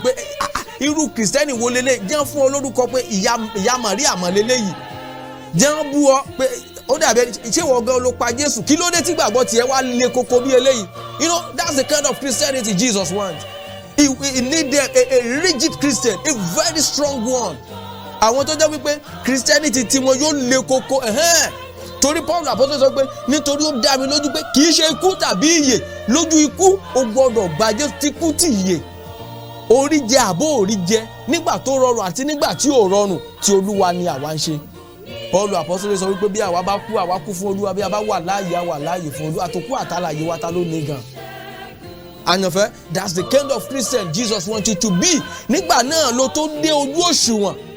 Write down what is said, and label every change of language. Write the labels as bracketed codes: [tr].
[yo] Pé irú Kristẹni wo lélẹ̀, jẹ́ fún olórúkọ pé ìyá Màríà mọ̀ lélẹ̀ yìí. Jẹ́ bú ọ pé ó dàbí ṣé wọ́n gan ló pa Jésù, kí ló dé tí gbàgbọ́ tiẹ̀ wá lé koko bí eléyìí. [en] You know, that's the kind of Christianity Jesus wants. He need a rigid Christian, a very strong one. [yo] Àwọn tó jẹ́ wípé Christianity tí wọn yóò lé koko. Torí Paul apostol sọ pé nítorí ó dá mi lójú pé kì í ṣe ikú tàbí ìyè, lójú ikú ó gbọ́dọ̀ gba Jésù tí kú tì yè. orí jẹ àbó orí jẹ nígbà tó rọrùn àti nígbà tí ò rọrùn, tí Olúwa ni àwa ń ṣe. Paul apọ́sítélì sọ wípé bí àwa bá kú, àwa kú fún Olúwa, bí a bá wà láàyè, a wà láàyè fún Olúwa. Àtòkú àtàlàyé wa ta ló ní gan. [en] Àyànfẹ́, that's the kind of Christian Jesus wants you to be. [yo] Nígbà náà ló tó dé ojú òṣùwọ̀n.